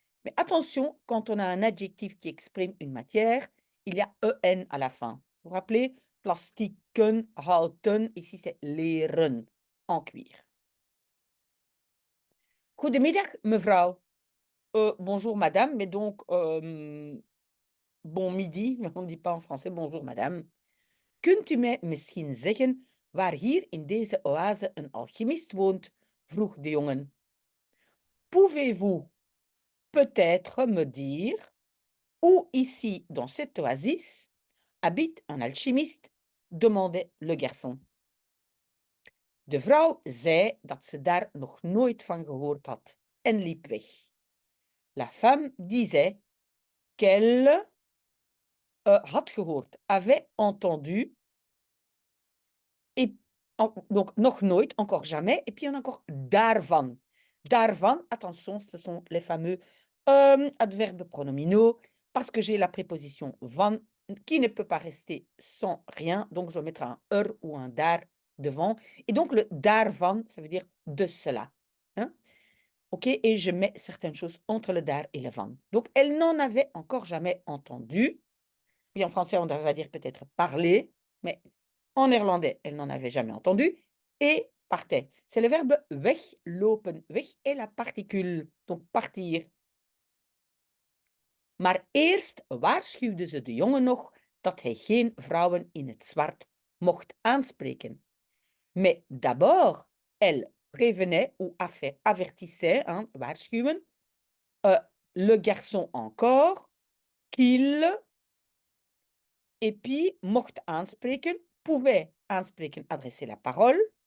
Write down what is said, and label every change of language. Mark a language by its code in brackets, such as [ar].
[fr] Mais attention, quand on a un adjectif qui exprime une matière, il y a en à la fin. Vous vous rappelez? [nl] Plastieken, houten, [fr] ici c'est leren, en cuir. [nl] Goedemiddag, mevrouw. [fr] Bonjour madame, mais donc bon midi, on ne dit pas en français bonjour madame. [nl] Kunt u mij misschien zeggen waar hier in deze oase een alchemist woont? Vroeg de jongen. [fr] Pouvez-vous peut-être me dire où ici, dans cette oasis, habite un alchimiste? Demandait le garçon. [nl] De vrouw zei dat ze daar nog nooit van gehoord had en liep weg. [fr] La femme disait qu'elle [nl] had gehoord, [fr] avait entendu, et donc [nl] nog nooit, [fr] encore jamais, et puis on a encore daarvan. Daarvan, attention, ce sont les fameux adverbes pronominaux, parce que j'ai la préposition van qui ne peut pas rester sans rien, donc je vais mettre un ou un daar devant. Et donc le daarvan, ça veut dire de cela. Hein? OK, et je mets certaines choses entre le daar et le van. Donc elle n'en avait encore jamais entendu. Oui, en français, on va dire peut-être parler, mais en néerlandais, elle n'en avait jamais entendu. Et partait. C'est le verbe weglopen. Weg est la particule, donc partir. [nl] Maar eerst waarschuwde ze de jongen nog dat hij geen vrouwen in het zwart mocht aanspreken. [fr] Mais d'abord, elle prévenait ou avertissait, hein, waarschuwen, le garçon encore qu'il, et puis [nl] mocht aanspreken, [fr] pouvait aanspreken, adresser la parole.